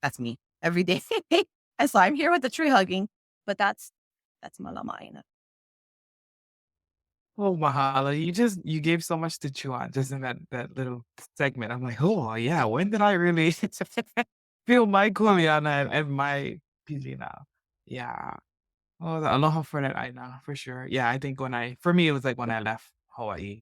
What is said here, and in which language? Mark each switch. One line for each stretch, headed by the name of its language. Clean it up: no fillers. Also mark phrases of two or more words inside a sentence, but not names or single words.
English: That's me every day. And so I'm here with the tree hugging, but that's
Hawaiian: Malama ʻāINA. Oh, mahalo.
English: You gave so much to chew on just in that little segment. I'm like, oh yeah, when did I really feel my kuleana and my pilina? Yeah. Oh, the aloha for that ʻāINA, for sure. Yeah, I think for me, it was like when I left Hawaii.